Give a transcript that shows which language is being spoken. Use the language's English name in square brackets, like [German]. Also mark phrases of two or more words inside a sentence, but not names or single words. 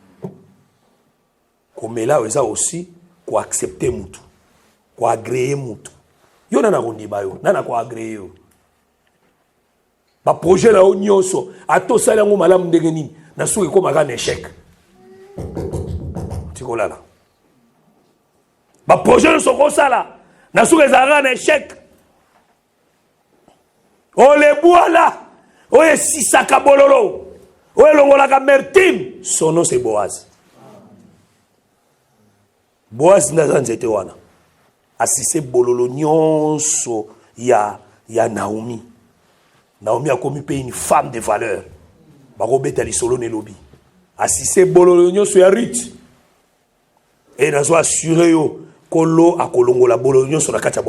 [Lingala] komela yo eza aussi ko accepter mutu ko agréer mutu yo nana kondima yo nana ko agréer yo ba projet la yo nyonso atosala yango malamu ndenge nini na soki ekomaka na échec tikolala ba projet nyonso kosala na soki ezalaka na échec olebwala oyo esisaka bololo oyo elongolaka mertime [French] son nom c'est Boaz [Lingala] Boaz ndaza nzete wana asise bololo nyonso ya Naomi akomi mpe [French] une femme de valeur [Lingala] bakobeta lisolo na elobi asise bololo nyonso ya Ruth e nazo assure yo kolo akolongola bololo nyonso na kati ya